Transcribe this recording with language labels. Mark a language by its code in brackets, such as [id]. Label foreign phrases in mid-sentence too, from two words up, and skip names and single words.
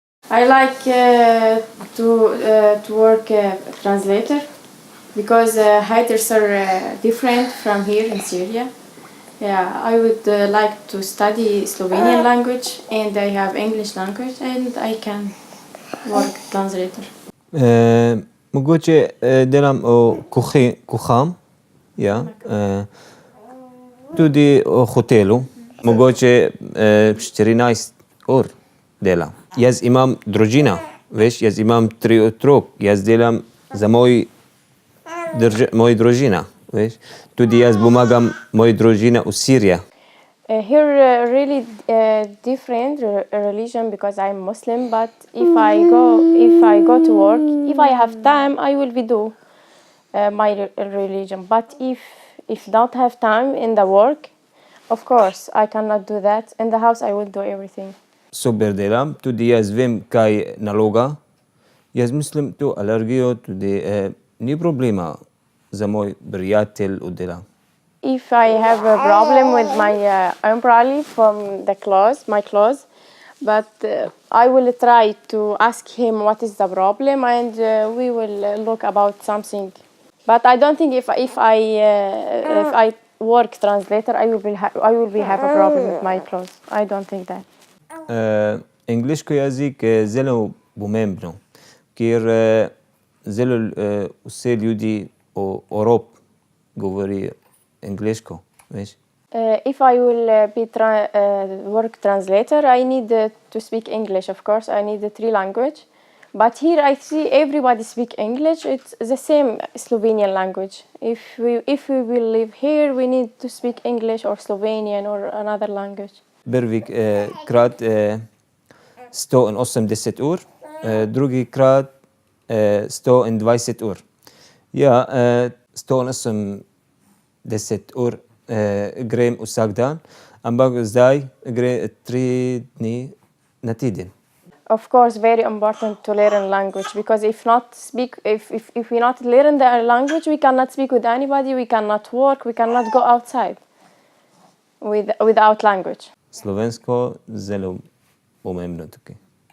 [en] I like to work translator because hiders are different from here in Syria. Yeah, I would like to study Slovenian language, and I have English language, and I can work translator. [sl] Mogoče delam v kuham, ja, tudi v hotelu, mogoče 14 ur delam. Jaz imam družina, veš, jaz imam 3 otrok, jaz delam za mojo družina, veš. Tudi jaz pomagam moji družini v Siriji. [en] Here really different religion because I'm Muslim, but if I go to work, if I have time, I will be do my religion. But if don't have time in the work, of course I cannot do that. In the house I will do everything. [sl] Super delam, tudi jaz vem, kaj naloga. Jaz mislim, to alergijo tudi ni problema za moj prijatelj v delu. [en] If I have a problem with my umbrella from the clothes, my clothes, but I will try to ask him what is the problem, and we will look about something. But I don't think if I work translator, I will have a problem with my clothes. I don't think that. [sl] Angleški jezik je zelo pomembno, ker zelo vse ljudi v Evropi govorijo angleško, veš. [en] If I will be work translator, I need to speak English, of course. I need the 3 language. But here I see everybody speak English. It's the same Slovenian language. If we will live here, we need to speak English or Slovenian or another language. [sl] Prvi krat 180 ur, drugi krat 120 ur. Ja, 180 ur grem vsak dan, ampak zdaj gre 3 dni na teden. [en] Of course, very important to learn language because if we not learn the language, we cannot speak with anybody, we cannot work, we cannot go outside without language. [sl] Slovensko zelo pomembno tukaj.